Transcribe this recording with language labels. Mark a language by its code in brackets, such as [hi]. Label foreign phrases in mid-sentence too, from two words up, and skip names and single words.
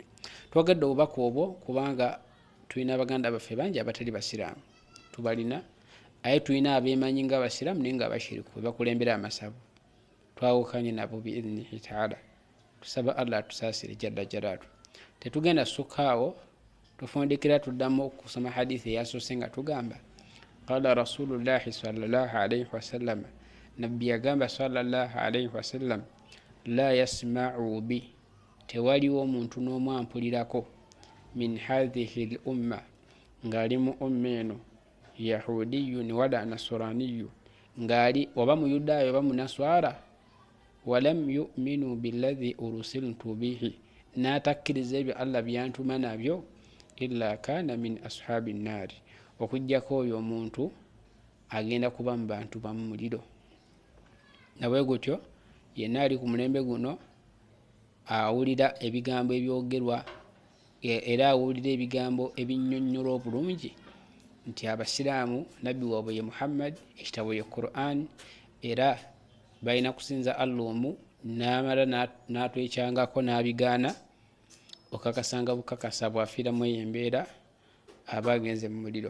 [lg] Twagadde obubaka obwo kubanga tulina abaganda baffe bangi abatali basiraamu, tubalina aye tulina abeemanyi ng'abasiraamu naye ng'abashiriku bwe bakulembera amasabu. Twawukanye nabo [ar] بإذنه تعالى. [lg] Tusaba Allah tusaasire [ar] جل جلاله. [lg] Tetugenda sukaawo tufundikira tuddamu okusoma hadithi eyasoose nga tugamba [ar] قال رسول الله صلى الله عليه وسلم, [lg] nabbi yagamba [ar] صلى الله عليه وسلم، لا يسمع بي, [lg] tewaliwo omuntu n'omu ampulirako, [ar] من هذه الأمة, [lg] ng'ali mu umma eno, [ar] يهودي ولا نصراني, [lg] ng'ali oba muyudaayo oba munaswara, [ar] ولم يؤمن بالذي أرسلت به, [lg] n'atakkiriza ebyo Allah byantuma nabyo, [ar] إلا كان من أصحاب النار, [lg] okujjako oyo omuntu agenda kuba mu bantu bamu muliro. Nabwe gutyo yenna ali ku mulembe guno awulira ebigambo ebyogerwa era awulira ebigambo ebinnyonnyola obulungi nti abasiraamu nabbi waabwe ye Muhammad, ekitabo ye Quran, era balina kusinza Allah omu, n'amala n'atwekyangako n'abigaana, okakasanga bukakasa bwafiiramu eyo embeera aba agenze mu muliro.